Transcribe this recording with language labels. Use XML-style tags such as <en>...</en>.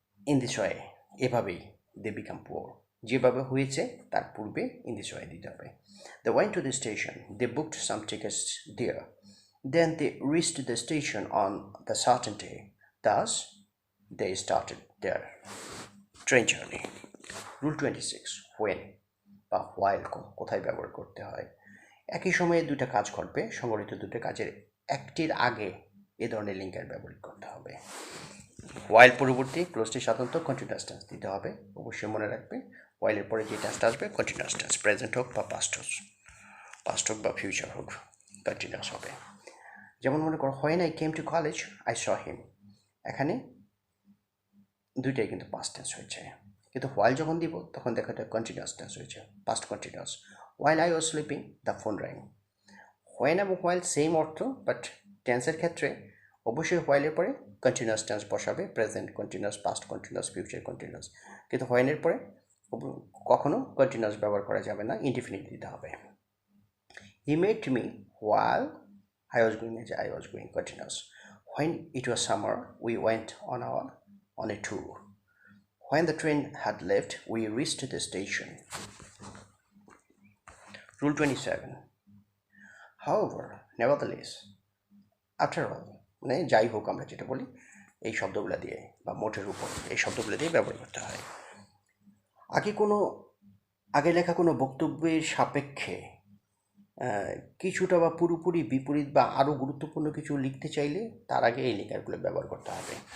<en>In this way, এভাবেই they become poor.</en> <bn>যেভাবে হয়েছে তার পূর্বে</bn> <en>in this way</en> <bn>দিতে হবে।</bn> <en>They went to the station. They booked some tickets there. Then they reached the station on the certain day. Thus, they started their train journey. Rule 26.</en> <bn>When বা while কোথায় ব্যবহার করতে হয়? একই সময়ে দুটা কাজ ঘটবে, সংগঠিত দুটো কাজের একটির আগে এ ধরনের লিঙ্কার ব্যবহার করতে হবে। ওয়াইল পরবর্তী ক্লোজটি সাধারণত কন্টিনিউয়াস টেন্স দিতে হবে, অবশ্যই মনে রাখবে। ওয়াইলের পরে যে টেন্সটা আসবে কন্টিনিউয়াস টেন্স, প্রেজেন্ট হোক বা পাস্ট হোক বা ফিউচার হোক, কন্টিনিউয়াস হবে। যেমন মনে করো</bn> <en>when I came to college I saw him,</en> <bn>এখানে দুইটাই কিন্তু পাস্ট টেন্স হয়েছে, কিন্তু হোয়াইল যখন দিব তখন দেখা যায় কন্টিনিউয়াস টেন্স হয়েছে, past continuous.</bn> <en>While I was sleeping the phone rang.</en> <bn>When এবং হোয়াইল সেম অর্থ, বাট টেন্সের ক্ষেত্রে অবশ্যই হোয়াইলের পরে কন্টিনিউয়াস টেন্স বসাবে, present continuous, past continuous, future continuous. কিন্তু হোয়েনের পরে কখনো কন্টিনিউয়াস ব্যবহার করা যাবে না, ইনডিফিনিট দিতে হবে।</bn> <en>He met me while I was going continuous. When it was summer, we went on a tour. When the train had left, we reached the station. Rule 27. However, nevertheless, after all,</en> <bn>মানে যাই হোক আমরা যেটা বলি এই শব্দগুলো দিয়ে বা মোটের উপর এই শব্দগুলো দিয়ে ব্যবহার করতে হয়। আগে লেখা কোনো বক্তব্যের সাপেক্ষে কিছুটা বা পুরোপুরি বিপরীত বা আরও গুরুত্বপূর্ণ কিছু লিখতে চাইলে তার আগে এই লিঙ্কারগুলো ব্যবহার করতে হবে।</bn>